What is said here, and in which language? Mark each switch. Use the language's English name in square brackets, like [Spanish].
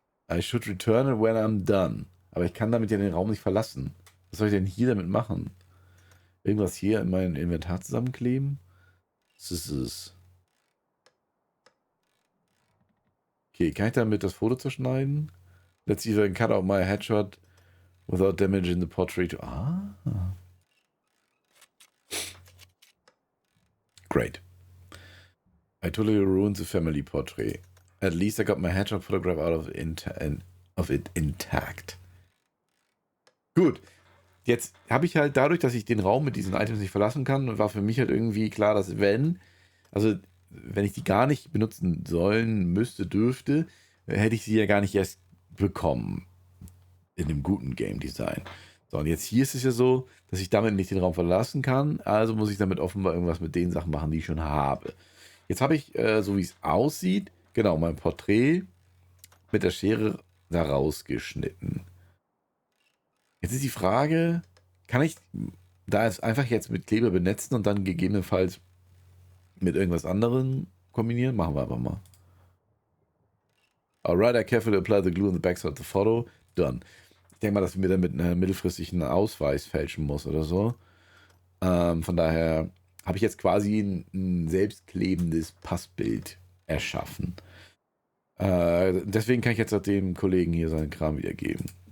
[English] I should return it when I'm done. [German] Aber ich kann damit ja den Raum nicht verlassen. Was soll ich denn hier damit machen? Irgendwas hier in mein Inventar zusammenkleben? Scissors. Okay, kann ich damit das Foto zerschneiden? [English] Let's see if I can cut out my headshot without damaging the portrait. Great. I totally ruined the family portrait. At least I got my headshot photograph out of it intact. [German] Gut. Jetzt habe ich halt dadurch, dass ich den Raum mit diesen Items nicht verlassen kann, war für mich halt irgendwie klar, dass wenn ich die gar nicht benutzen sollen, müsste, dürfte, hätte ich sie ja gar nicht erst bekommen. In einem guten Game Design. So, und jetzt hier ist es ja so, dass ich damit nicht den Raum verlassen kann, also muss ich damit offenbar irgendwas mit den Sachen machen, die ich schon habe. Jetzt habe ich, so wie es aussieht, genau, mein Porträt mit der Schere da rausgeschnitten. Jetzt ist die Frage, kann ich da jetzt einfach jetzt mit Kleber benetzen und dann gegebenenfalls mit irgendwas anderem kombinieren? Machen wir einfach mal. [English] Alright, I carefully apply the glue on the backside of the photo. Done. [German] Ich denke mal, dass ich mir dann mit einer mittelfristigen Ausweis fälschen muss oder so. Von daher habe ich jetzt quasi ein selbstklebendes Passbild erschaffen. Deswegen kann ich jetzt auch dem Kollegen hier seinen Kram wiedergeben.